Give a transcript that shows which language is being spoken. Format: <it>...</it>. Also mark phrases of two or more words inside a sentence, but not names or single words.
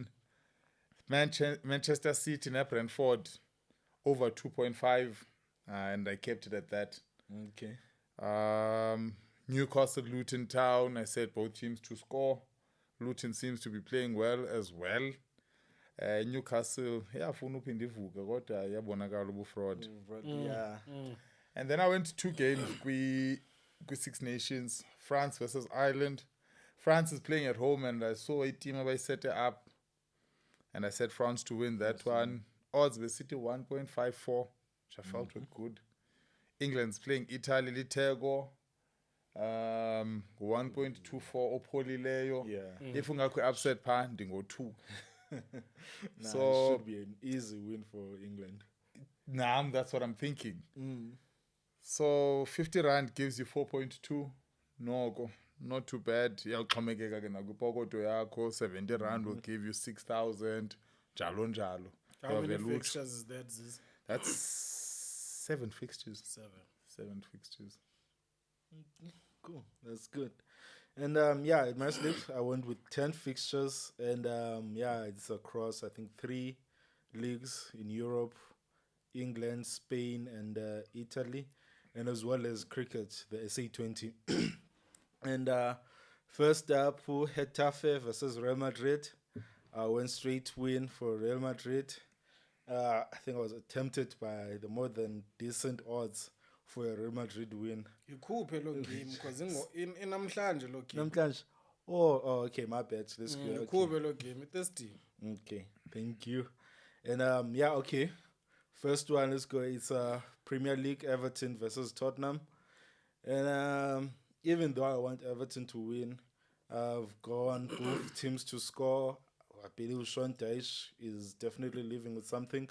<en>Manchester City and Brentford over 2.5, and I kept it at that. Okay. Newcastle, Luton Town. I said both teams to score. Luton seems to be playing well as well. Newcastle, yeah,</en> <xh>funa uphinde ivuke kodwa yabonakala ubufraud.</xh> <en>Yeah. And then I went to 2 games with 6 Nations, France versus Ireland. France is playing at home and I saw a team I set it up and I said France to win that one. Odds were City 1.54, which I felt were good. England's playing Italy, Litego.</en> <xh>1.24 opholileyo.</xh> <en>Yeah.</en> <xh>If ungakho upset pa ndingo 2.</xh> <en>Nah, So it should be an easy win for England. that's what I'm thinking. So 50 rand gives you 4.2. No, not too bad.</en> <xh>Yawuxhomekeka ke nakwipokoto yakho.</xh> <en>70 rand will give you 6,000.</en> <xh>Jalo njalo.</xh> <en>How many Have a look. fixtures is that? Ziz? That's 7 fixtures. 7 fixtures. Cool. That's good. And yeah, at my slip, I went with 10 fixtures. And yeah, it's across, I think, 3 leagues in Europe, England, Spain, and Italy. And as well as cricket, the SA20. And first up, Getafe versus Real Madrid. I went straight win for Real Madrid. I think I was tempted by the more than decent odds for a Real Madrid win.</en> <xh>Ikhuphe lo game because inamhlanje lo game. Namhlanje.</xh> <en>Oh, okay, my bad. Let's go. Okay.</en> <xh>Ikhuphe lo game itesting.</xh> <en>Okay, thank you. And yeah, okay. First one, let's go. It's Premier League, Everton versus Tottenham. And even though I want Everton to win, I've gone both teams to score. I believe Sean Dyche is definitely living with something.</en>